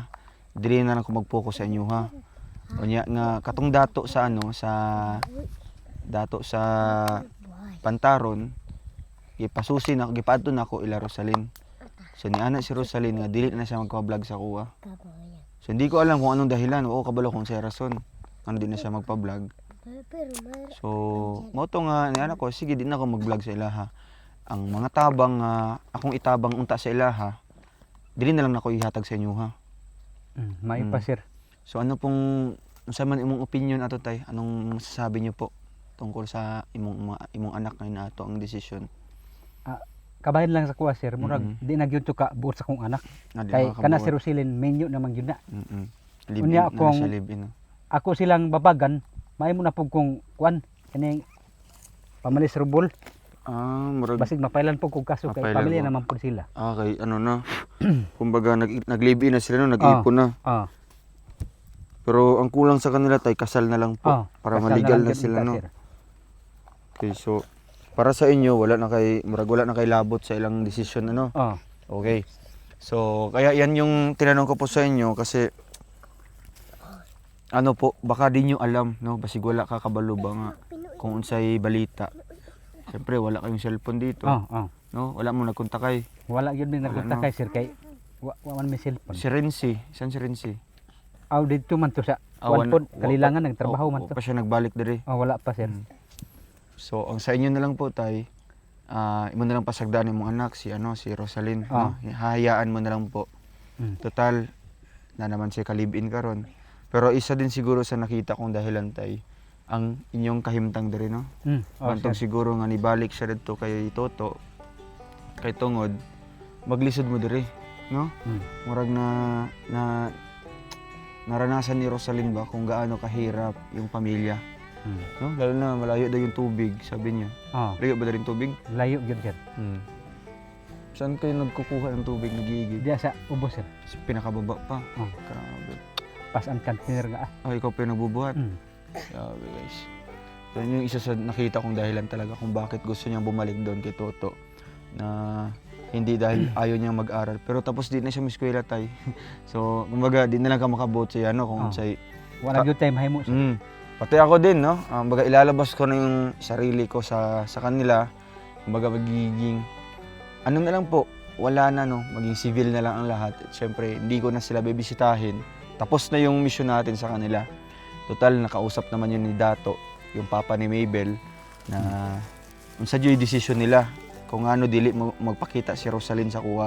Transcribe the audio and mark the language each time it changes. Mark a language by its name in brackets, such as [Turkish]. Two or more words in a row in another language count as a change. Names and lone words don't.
[Cebuano] Dili na lang ko mag-focus sa inyo ha. Unya nga katong dato sa Pantaron, gipasusi na gipadto na ako ila Rosalyn. So ni anak si Rosalyn nga dili na siya magpa-vlog sa kuha. [Filipino] So hindi ko alam kung anong dahilan o [Cebuano] kabalo kung sa rason ano di na siya magpa-vlog. So mo to nga ni anak ko sige di na ako mag-vlog sa ilaha. Ang mga tabang akong itabang unta sa ilaha, dili na lang nako ihatag sa inyo ha. May pa sir. So ano pong unsa man imong opinion ato tay? [Filipino] Anong masasabi niyo po tungkol sa [Cebuano] imong anak [Filipino] ngayon ato ang desisyon? [Cebuano] Kabahin lang sa kuha sir, murag di na gyud to ka buot sa kong anak. Di Kay kana makabuot. si Rosilyn menyo naman gyud na. Live-in Unya na akong- siya live-in, no? Ako silang babagan, may mo na pug kong kuan kaning pamalis rubol. Murag Basig mapailan po kung kaso kay Mapailan pamilya mo. naman po sila. kay ano na. Kumbaga nag-live-in na sila no, nag-ipon na. Oh. Pero ang kulang sa kanila tay kasal na lang po Oh. para kasal maligal lang na yun, sila no. sir. Okay, so para sa inyo wala na kay labot sa ilang desisyon ano. Oh. Okay. [Filipino] So kaya yan yung tinanong ko po sa inyo kasi ano po, baka di nyo alam no, [Cebuano] basig wala ka kabalo ba nga kung unsay balita. [Filipino] Siyempre wala kayong cellphone dito. Oh. [Cebuano] No, wala mo nagkontak kay [Filipino] Wala yun din nagpunta Ano? [Cebuano] kay sir kay wa man may cellphone. [Filipino] si Renzi, san si Renzi? [Cebuano] Aw dito man to sa Wan- kuan pod kalilangan nagtrabaho man to. pa siya nagbalik diri. Oh, wala pa sir. So ang sa inyo na lang po tay, imo na lang pasagdan imong anak si si Rosalyn, no? [Filipino] Hahayaan mo na lang po. [Cebuano] Total na naman siya kalibin karon. [Filipino] Pero isa din siguro sa nakita kong dahilan tay [Cebuano] ang inyong kahimtang diri [Filipino] no. [Cebuano] Oh, Bantog sir. siguro nga nibalik siya dito kay Toto kay tungod maglisod mo diri, no? [Filipino] Murag na naranasan ni Rosalyn ba kung gaano kahirap yung pamilya. No? Lalo na malayo daw yung tubig, sabi niya. [Cebuano] Oh, Layo ba na rin tubig? layo gyud sir. [Filipino] Saan kayo nagkukuha ng tubig nagigig? [Cebuano] Diya sa ubos sir. [Filipino] Sa pinakababa pa. Oh. Grabe. [Cebuano] Pas ang container nga. [Filipino] Ikaw pa yung nagbubuhat. Mm. Grabe guys. Yan yung isa sa nakita kong dahilan talaga kung bakit gusto niyang bumalik doon kay Toto. Na hindi dahil ayaw niyang mag-aral. [Cebuano] Pero tapos di na siya miskwela tay. So, kumbaga, di na lang ka makabot siya, no? Kung say, Wala gyud tay mahimo sir. [Filipino] Pati ako din, no? Kumbaga, ilalabas ko na yung sarili ko sa kanila. Kumbaga, magiging, ano na lang po, wala na, no? Maging civil na lang ang lahat. At syempre, hindi ko na sila bibisitahin. Tapos na yung mission natin sa kanila. Total, nakausap naman yun ni Dato, yung papa ni Mabel, na unsa yung decision nila kung ano [Cebuano] dili magpakita si Rosalyn sa kuha.